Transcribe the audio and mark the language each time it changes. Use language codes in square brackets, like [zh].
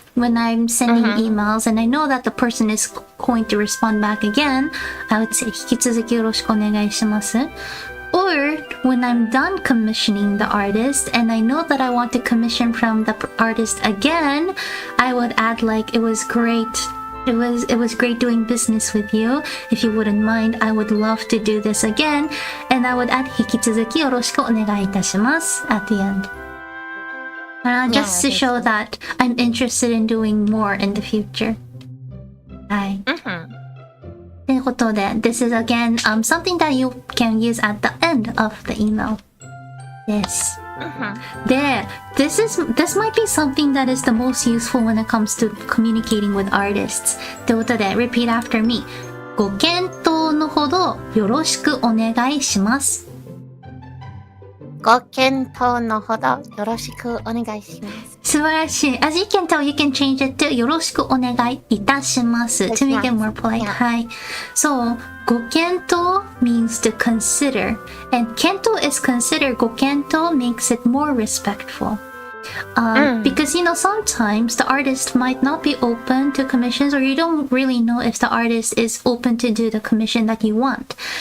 [en] When I'm sending emails and I know that the person is going to respond back again, I would say [ja] 引き続きよろしくお願いします. [en] Or when I'm done commissioning the artist and I know that I want to commission from the artist again, I would add like it was great. It was great doing business with you. If you wouldn't mind, I would love to do this again. And I would add [ja] 引き続きよろしくお願いいたします [en] at the end. Just to show that I'm interested in doing more in the future. [ja] はい。ということで、 [en] this is again something that you can use at the end of the email. [ja] です。 [en] で、this might be something that is the most useful when it comes to communicating with artists. [ja] ということで、 [en] repeat after me. [ja] ご検討のほどよろしくお願いします。ご検討のほどよろしくお願いします。素晴らしい。 [en] As you can tell, you can change it to [ja] よろしくお願いいたします。 [en] To make it more polite. [ja] はい。 [en] So, ご検討 means to consider. And 検討 is consider. ご検討 makes it more respectful. Because sometimes the artist might not be open to commissions, or you don't really know if the artist is open to do the commission that you want.